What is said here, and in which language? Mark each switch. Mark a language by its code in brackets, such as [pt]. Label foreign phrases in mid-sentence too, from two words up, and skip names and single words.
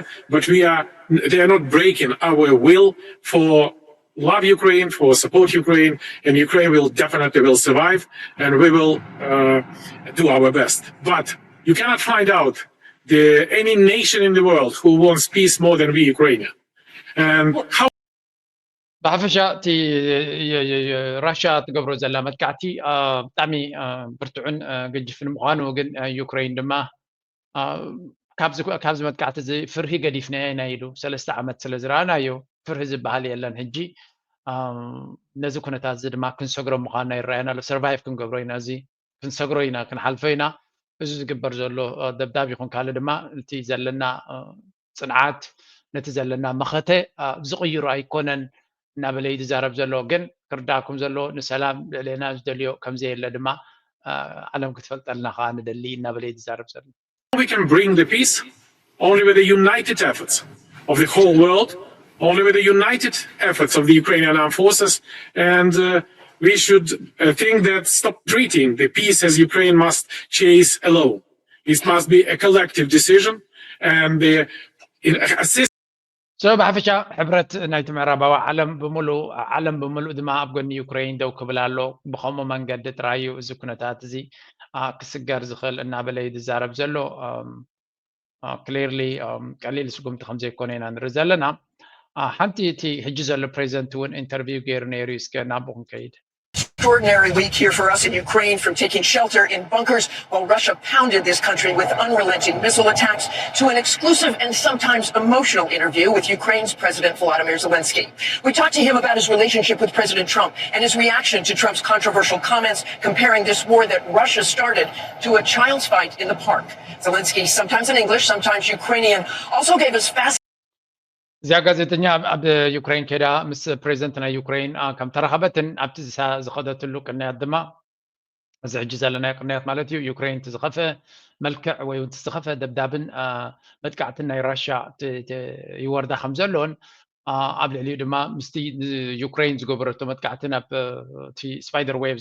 [en] But they are not breaking our will for love Ukraine, for support Ukraine, and Ukraine will definitely survive, and we will do our best. But you cannot find out any nation in the world who wants peace more than we Ukrainians. And how [ti] ብሓፈሻ እቲ ራሻ ትገብሮ ዘላ መጥቃዕቲ ብጣዕሚ ብርቱዕን ገጅፍን ምዃኑ ግን ዩክሬን ድማ ካብዚ መጥቃዕቲ እዚ ፍርሂ ገዲፍና ኢና ኢሉ 3 ዓመት ስለ ዝረኣናዮ ፍርሂ ዝበሃል የለን ሕጂ ነዚ ኩነታት እዚ ድማ ክንሰግሮ ምዃንና ይረአየና ኣሎ ሰርቫይቭ ክንገብሮ ኢና እዚ ክንሰግሮ ኢና ክንሓልፎ ኢና እዚ ዝግበር ዘሎ ደብዳብ ይኹን ካልእ ድማ እቲ ዘለና ፅንዓት ነቲ ዘለና መኸተ ዝቕይሩ ኣይኮነን እናበለ ይዛረብ ዘሎ ግን ክርዳእኩም ዘሎ ንሰላም ልዕልና ዝደልዮ ከምዘየለ ድማ ዓለም ክትፈልጠልና ከዓ ንደሊ እናበለ ይዛረብ ዘሎ [en] we can bring the peace only with the united efforts of the whole world, only with the united efforts of the Ukrainian armed forces, and we should think that stop treating the peace as Ukraine must chase alone. It must be a collective decision, and the assist. [ti] So ብሓፈሻ ሕብረት ናይቲ ምዕራባዊ ዓለም ብምሉእ ድማ ኣብ ጎኒ ዩክሬን ደው ክብል ኣሎ ብከምኡ መንገዲ ጥራዩ እዚ ኩነታት እዚ ክስገር ዝኽእል እናበለ ይዛረብ ዘሎ ክሊርሊ ቀሊል ስጉምቲ ከም ዘይኮነ ኢና ንርኢ ዘለና ሓንቲ እቲ ሕጂ ዘሎ ፕሬዚደንት እውን ኢንተርቪው ገይሩ ነይሩ እስከ ናብኡ ከይድ [en] Extraordinary week here for us in Ukraine, from taking shelter in bunkers while Russia pounded this country with unrelenting missile attacks to an exclusive and sometimes emotional interview with Ukraine's President Volodymyr Zelensky. We talked to him about his relationship with President Trump and his reaction to Trump's controversial comments comparing this war that Russia started to a child's fight in the park. Zelensky, sometimes in English, sometimes Ukrainian, also gave us fast. [ti] እዚኣ ጋዜጠኛ ኣብ ዩክሬን ከዳ ምስ ፕሬዚደንት ናይ ዩክሬን ከም ተረኸበትን ኣብቲ ዝኸደትሉ ቅንያት ድማ እዚ ሕጂ ዘለናዮ ቅንያት ማለት እዩ ዩክሬን ዝኸፍአ መልክዕ ወይ እውን ዝኸፍአ ደብዳብን መጥቃዕትን ናይ ራሻ ይወርዳ ከም ዘሎን ኣብ ልዕሊኡ ድማ ምስቲ ዩክሬን ዝገበረቶ መጥቃዕትን ኣብ እቲ ስፓይደር ዌቭ